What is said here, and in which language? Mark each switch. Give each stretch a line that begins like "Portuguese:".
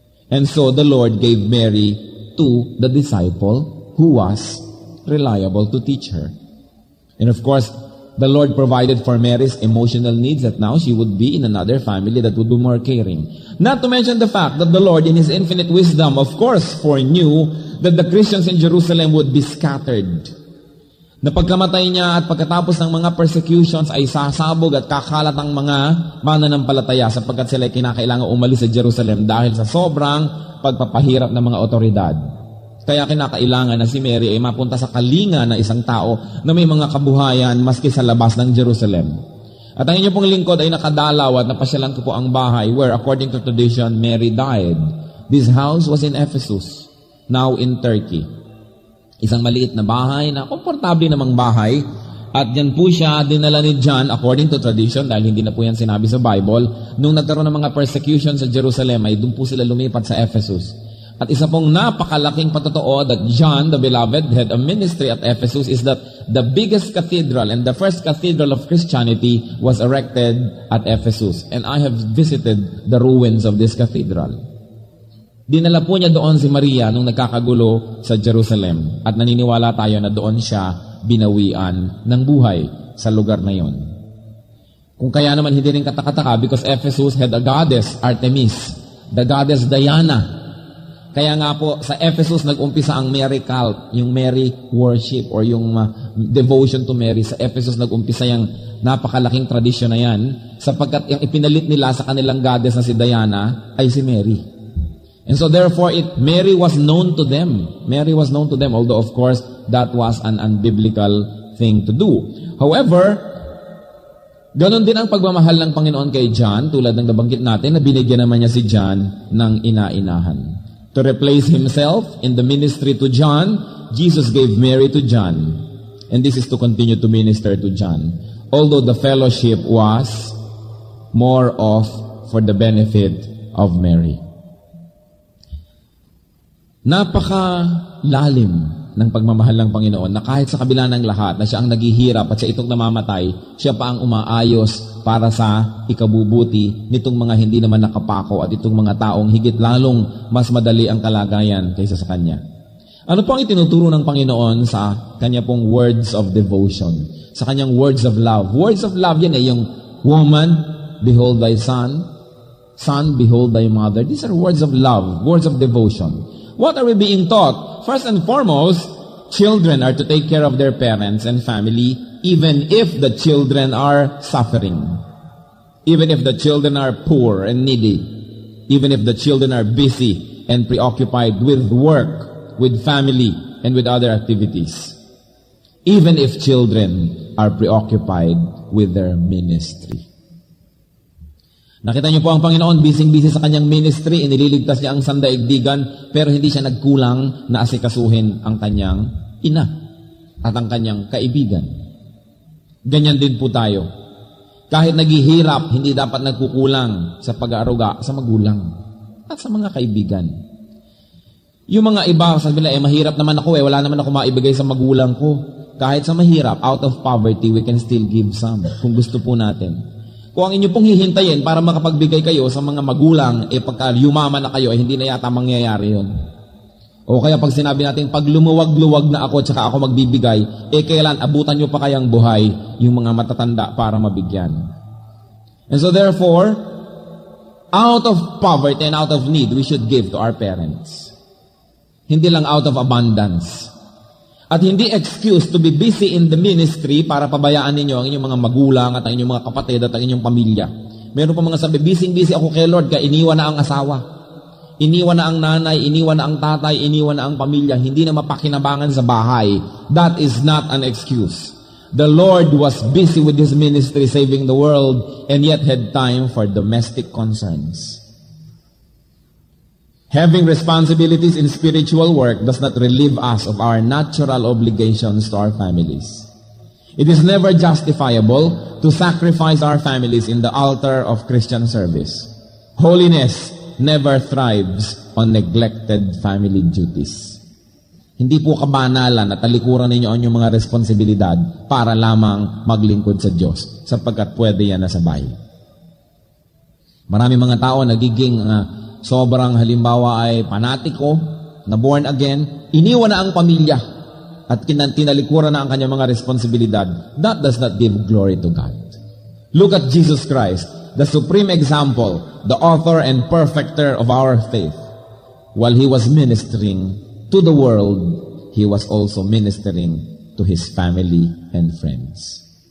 English: And so the Lord gave Mary to the disciple who was reliable to teach her. And of course, the Lord provided for Mary's emotional needs that now she would be in another family that would be more caring. Not to mention the fact that the Lord in His infinite wisdom, of course, foreknew that the Christians in Jerusalem would be scattered.
Filipino: Na pagkamatay niya at pagkatapos ng mga persecutions ay sasabog at kakalat ang mga mananampalataya sapagkat sila ay kinakailangan umalis sa Jerusalem dahil sa sobrang pagpapahirap ng mga otoridad. Kaya kinakailangan na si Mary ay mapunta sa kalinga na isang tao na may mga kabuhayan maski sa labas ng Jerusalem. At ang inyong pong lingkod ay nakadalaw at napasyalan ko po ang bahay where according to tradition, Mary died.
English: This house was in Ephesus, now in Turkey.
Filipino: Isang maliit na bahay na komportable namang bahay. At yan po siya dinala ni John according to tradition dahil hindi na po yan sinabi sa Bible. Nung nagkaroon ng mga persecution sa Jerusalem ay doon po sila lumipat sa Ephesus.
English: At isa pong napakalaking patotoo that John, the beloved, had a ministry at Ephesus is that the biggest cathedral and the first cathedral of Christianity was erected at Ephesus. And I have visited the ruins of this cathedral.
Filipino: Dinala po niya doon si Maria nung nagkakagulo sa Jerusalem. At naniniwala tayo na doon siya binawian ng buhay sa lugar na yon.
English: Kung kaya naman hindi rin katakataka because Ephesus had a goddess, Artemis, the goddess Diana.
Filipino: Kaya nga po, sa Ephesus nag-umpisa ang Mary cult, yung Mary worship or yung devotion to Mary. Sa Ephesus nag-umpisa yung napakalaking tradisyon na yan sapagkat yung ipinalit nila sa kanilang goddess na si Diana ay si Mary.
English: And so therefore, Mary was known to them. Mary was known to them, although of course, that was an unbiblical thing to do.
Filipino: However, ganon din ang pagmamahal ng Panginoon kay John, tulad ng nabanggit natin, na binigyan naman niya si John ng ina-inahan.
English: To replace himself in the ministry to John, Jesus gave Mary to John. And this is to continue to minister to John. Although the fellowship was more of for the benefit of Mary.
Filipino: Napakalalim ng pagmamahal ng Panginoon na kahit sa kabila ng lahat na siya ang naghihirap at siya itong namamatay, siya pa ang umaayos para sa ikabubuti nitong mga hindi naman nakapako at itong mga taong higit lalong mas madali ang kalagayan kaysa sa Kanya. Ano po ang itinuturo ng Panginoon sa Kanya pong words of devotion?
English: Sa Kanyang words of love. Words of love yan yung woman, behold thy son. Son, behold thy mother. These are words of love, words of devotion. What are we being taught? First and foremost, children are to take care of their parents and family even if the children are suffering. Even if the children are poor and needy. Even if the children are busy and preoccupied with work, with family, and with other activities. Even if children are preoccupied with their ministry.
Filipino: Nakita niyo po ang Panginoon, busy-busy sa kanyang ministry, inililigtas niya ang sandaigdigan, pero hindi siya nagkulang na asikasuhin ang kanyang ina at ang kanyang kaibigan. Ganyan din po tayo. Kahit naghihirap, hindi dapat nagkukulang sa pag-aaruga sa magulang at sa mga kaibigan. Yung mga iba, sabi nila, mahirap naman ako wala naman ako maibigay sa magulang ko. Kahit sa mahirap, out of poverty, we can still give some kung gusto po natin. Kung ang inyo pong hihintayin para makapagbigay kayo sa mga magulang, pagka yumaman na kayo, hindi na yata mangyayari yun. O kaya pag sinabi natin, pag lumuwag-luwag na ako, tsaka ako magbibigay, kailan abutan nyo pa kayang buhay yung mga matatanda para mabigyan.
English: And so therefore, out of poverty and out of need, we should give to our parents.
Filipino: Hindi lang out of abundance. At hindi excuse to be busy in the ministry para pabayaan ninyo ang inyong mga magulang at ang inyong mga kapatid at ang inyong pamilya. Meron pa mga sabi, busy ako kay Lord, kaya iniwan na ang asawa. Iniwan na ang nanay, iniwan na ang tatay, iniwan na ang pamilya. Hindi na mapakinabangan sa bahay. That is not an excuse.
English: The Lord was busy with His ministry saving the world and yet had time for domestic concerns. Having responsibilities in spiritual work does not relieve us of our natural obligations to our families. It is never justifiable to sacrifice our families in the altar of Christian service. Holiness never thrives on neglected family duties.
Filipino: Hindi po kabanalan at talikuran ninyo ang inyong mga responsibilidad para lamang maglingkod sa Diyos sapagkat pwede yan na sabay. Marami mga tao nagiging sobrang halimbawa ay panatiko, na born again, iniwan na ang pamilya at tinalikuran na ang kanyang mga responsibilidad.
English: That does not give glory to God. Look at Jesus Christ, the supreme example, the author and perfecter of our faith. While He was ministering to the world, He was also ministering to His family and friends.